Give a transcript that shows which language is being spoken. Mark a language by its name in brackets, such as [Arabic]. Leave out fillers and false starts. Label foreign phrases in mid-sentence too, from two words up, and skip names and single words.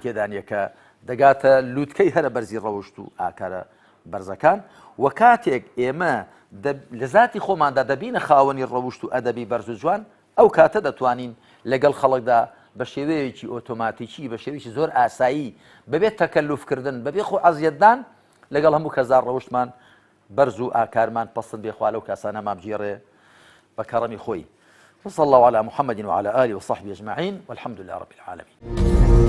[Central Kurdish] تێدا نییە کە دەگاتە لووتکەی هەرە بەرزی ڕەوشت و ئاکارە بەرزەکان و کاتێک ئێمە لە ذاتی خۆماندا دەبینە خاوەنی ڕەوشت و ئەدەبی بەرز و جوان ئەو کاتە دەتوانین لەگەڵ خەڵکدا بە شێوەیەکی ئۆتۆماتیکی بە شێوەیەکی زۆر ئاسایی بەبێت تەکەلوفکردن بەبێ خۆ عەزیەتدان لەگەڵ هەموو کەزار ڕەوشتمان بەرز و ئاکارمان پەسەند بێخوا لەو کاسانە مابگێڕێ بە کەڕەمی خۆی. [Arabic] وصلى الله على محمد وعلى آله وصحبه أجمعين والحمد لله رب العالمين.